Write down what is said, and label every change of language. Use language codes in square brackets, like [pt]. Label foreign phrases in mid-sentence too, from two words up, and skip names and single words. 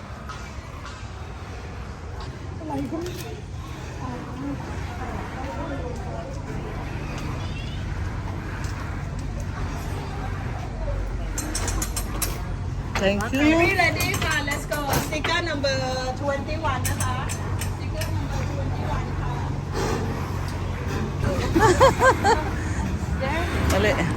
[en] Thank you. Ferry ready? Ka, let's go. Sticker number 21 นะคะ. Sticker number 21 ค่ะ. [tl] Dali.